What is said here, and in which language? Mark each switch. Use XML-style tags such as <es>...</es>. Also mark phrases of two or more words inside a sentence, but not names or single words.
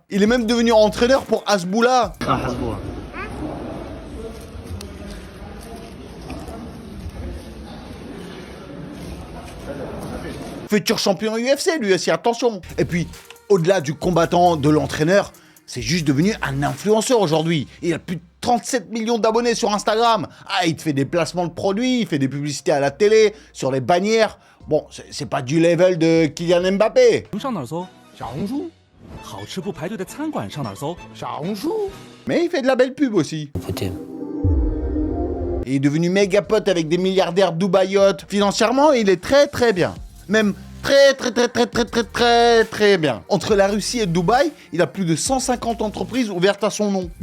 <fr>Il est même devenu entraîneur pour Hasboula. Futur champion UFC, lui aussi, attention. Et puis, au-delà du combattant, de l'entraîneur, c'est juste devenu un influenceur aujourd'hui. Il a plus de 37 millions d'abonnés sur Instagram. Ah, il te fait des placements de produits, il fait des publicités à la télé, sur les bannières. Bon, c'est pas du level de Kylian Mbappé.</fr> <zh>上哪儿搜？小红书。好吃不排队的餐馆上哪儿搜？小红书。</zh> <fr>Mais il fait de la belle pub aussi. Il est devenu méga pote avec des milliardaires dubaïotes. Financièrement, il est très très bien. Même très bien. Entre la Russie et Dubaï, il a plus de 150 entreprises ouvertes à son nom.</fr>